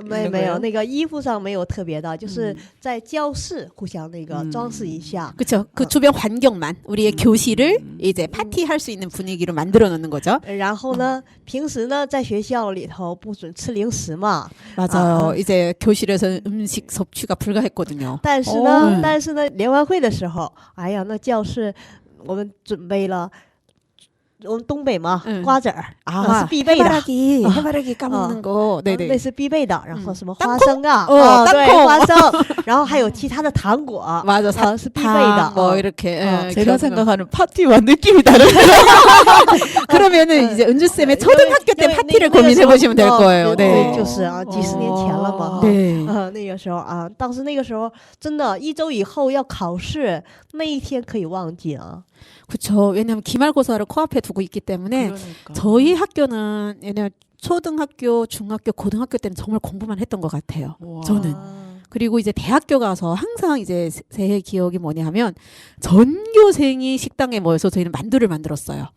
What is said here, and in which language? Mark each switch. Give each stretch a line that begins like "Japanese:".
Chinese: 没有，那个衣服上没有特别的，就是在教室互相那个装饰一下。
Korean: 그렇죠. 그 주변 환경만 우리의 교실을 이제 파티할 수 있는 분위기로 만들어 놓는 거죠.
Chinese: 然后呢，平时呢，在学校里头不准吃零食嘛。
Korean: 맞아요. 이제 교실에서는 음식 섭취가 불가했거든요.
Chinese: 但是呢，联欢会的时候，哎呀，那教室我们准备了。我们东北嘛，瓜子儿是必备的，
Korean: 해바라기 까먹는 거,
Chinese: 那
Korean: 네네.
Chinese: 是必备的。然后什么花生啊，对，
Korean: 땅콩
Chinese: 花生，然后还有其他的糖果，
Korean: 맞아,
Chinese: 是必备的。
Korean: 뭐 이렇게. 제가 생각하는 파티와 느낌이 다르네요. 그러면은 이제 은주 쌤의 초등학교 때 파티를 고민해 보시면 될 거예요. 네.
Chinese: 就是啊，几十年前了嘛。
Korean: 네.
Chinese: 那个时候啊，当时那个时候真的，一周以后要考试，那一天可以忘记啊。
Korean: 그렇죠. 왜냐하면 기말고사를 코앞에 두고 있기 때문에 그러니까. 저희 학교는 왜냐면 초등학교, 중학교, 고등학교 때는 정말 공부만 했던 것 같아요. 와. 저는. 그리고 이제 대학교 가서 항상 이제 새해 기억이 뭐냐 하면 전교생이 식당에 모여서 저희는 만두를 만들었어요.